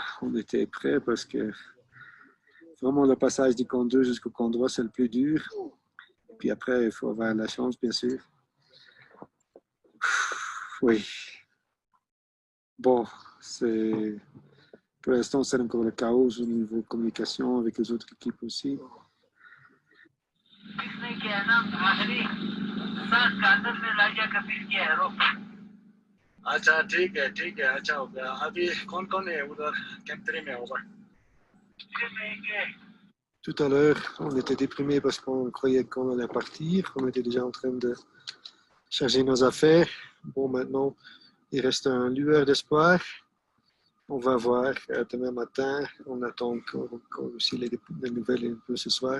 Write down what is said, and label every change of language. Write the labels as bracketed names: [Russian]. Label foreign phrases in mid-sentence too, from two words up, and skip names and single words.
[French] On était prêts parce que vraiment le passage du camp 2 jusqu'au camp 3, c'est le plus dur. Puis après, il faut avoir la chance, bien sûr. Oui. Bon, c'est... Pour l'instant, c'est encore le chaos au niveau communication avec les autres équipes aussi. [Hindi] अच्छा ठीक है अच्छा हो गया अभी कौन है उधर कैंप 3 में ओवर [French] Tout à l'heure, on était déprimés parce qu'on croyait qu'on allait partir. On était déjà en train de charger nos affaires. Bon, maintenant, il reste un lueur d'espoir. On va voir demain matin. On attend encore aussi les nouvelles un peu ce soir.